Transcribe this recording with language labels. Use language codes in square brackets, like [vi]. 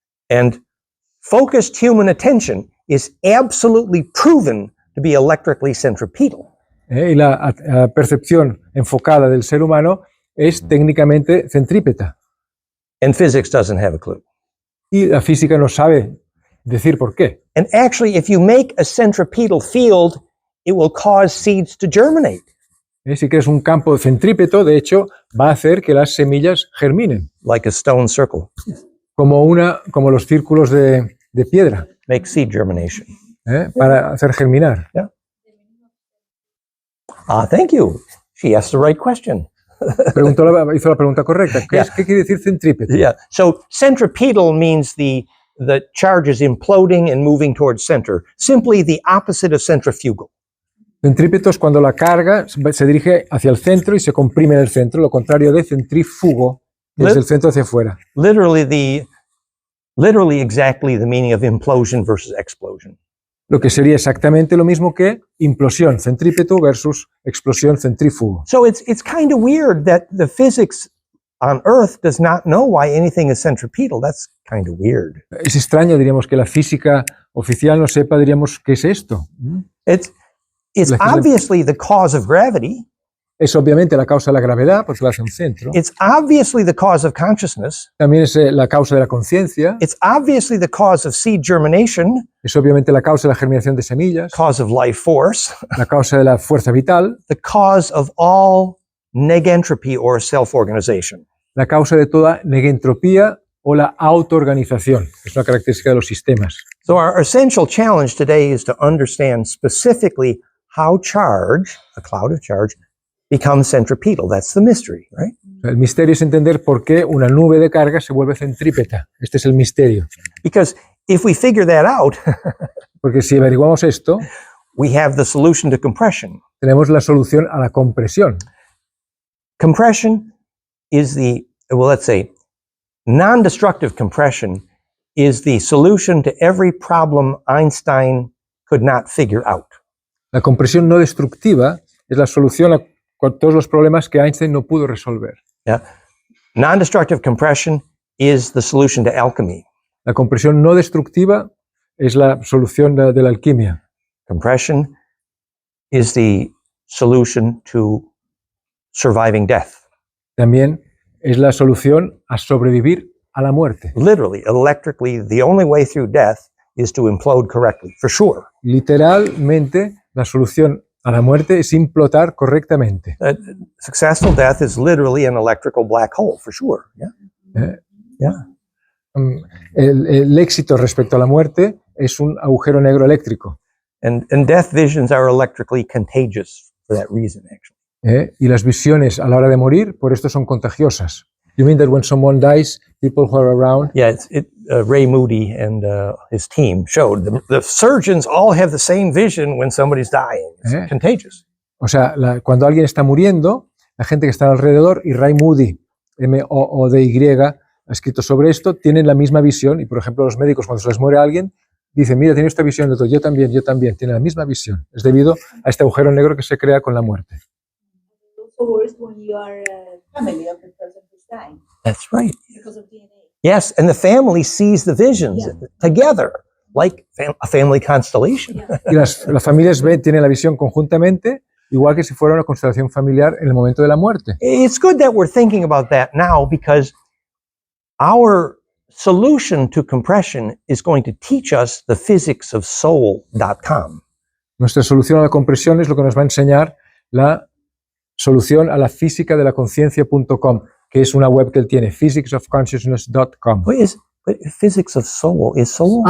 [en] And focused human attention is absolutely proven to be electrically centripetal. [es] Y la percepción enfocada del ser humano es técnicamente centrípeta. [en] And physics doesn't have a clue. [es] Y la física no sabe decir por qué. [en] And actually, if you make a centripetal field, it will cause seeds to germinate. [es] Si creas un campo centrípeto, de hecho, va a hacer que las semillas germinen. [en] Like a stone circle. [es] Como los círculos de piedra. [en] Make seed germination. [es] Para hacer germinar. [en] Yeah. Thank you. She asked the right question. [es] Hizo la pregunta correcta. ¿Qué quiere decir centrípeto? [en] Yeah. So centripetal means the charge is imploding and moving towards center. Simply the opposite of centrifugal. [es] Centrípeto es cuando la carga se dirige hacia el centro y se comprime en el centro, lo contrario de centrífugo, desde el centro hacia afuera. [en] Literally exactly the meaning of implosion versus explosion. [es] Lo que sería exactamente lo mismo que implosión, centrípeto versus explosión, centrífugo. [en] So it's kind of weird that the physics on Earth does not know why anything is centripetal. That's kind of weird. [es] Es extraño, diríamos, que la física oficial no sepa, diríamos, ¿qué es esto? [en] It's obviously the cause of gravity. [es] Es obviamente la causa de la gravedad, porque va hacia un centro. [en] It's obviously the cause of consciousness. [es] También es la causa de la conciencia. [en] It's obviously the cause of seed germination. [es] Es obviamente la causa de la germinación de semillas. [en] Cause of life force. [es] La causa de la fuerza vital. [en] The cause of all negentropy or self-organization. [es] La causa de toda negentropía o la autoorganización. Es una característica de los sistemas. [en] So our essential challenge today is to understand specifically how charge, a cloud of charge, becomes centripetal. That's the mystery, right? [es] El misterio es entender por qué una nube de carga se vuelve centrípeta. Este es el misterio. [en] Because if we figure that out, [es] porque si averiguamos esto, [en] we have the solution to compression. [es] Tenemos la solución a la compresión. [en] Compression is let's say, non-destructive compression is the solution to every problem Einstein could not figure out. [es] La compresión no destructiva es la solución a todos los problemas que Einstein no pudo resolver. [en] Yeah. Non-destructive compression is the solution to alchemy. [es] La compresión no destructiva es la solución de la alquimia. [en] Compression is the solution to surviving death. [es] También es la solución a sobrevivir a la muerte. [en] Literally, electrically, the only way through death is to implode correctly, for sure. [es] Literalmente, la solución a la muerte es implotar correctamente. [en] Successful death is literally an electrical black hole, for sure. Yeah. Yeah. [es] El éxito respecto a la muerte es un agujero negro eléctrico. [en] And death visions are electrically contagious for that reason, actually. [es] Y las visiones a la hora de morir, por esto son contagiosas. [en] You mean that when someone dies, people who are around? Yeah, Ray Moody and his team showed the surgeons all have the same vision when somebody's dying. It's contagious. [es] O sea, cuando alguien está muriendo, la gente que está alrededor, y Ray Moody, M-O-O-D-Y, ha escrito sobre esto, tienen la misma visión. Y por ejemplo, los médicos, cuando se les muere alguien, dicen, mira, tiene esta visión, de todo. Yo también, tiene la misma visión. Es debido a este agujero negro que se crea con la muerte. [en] also worse when you are a family of the person who's dying That's right. because of DNA. Yes, and the family sees the visions together, like a family constellation. Yeah. [es] Y las familias tienen la visión conjuntamente, igual que si fuera una constelación familiar en el momento de la muerte. [en] It's good that we're thinking about that now, because our solution to compression is going to teach us the physics of soul.com. [es] Nuestra solución a la compresión es lo que nos va a enseñar la solución a la física de la conciencia.com, que es una web que él tiene, physicsofconsciousness.com. [en] But physics of soul is soul?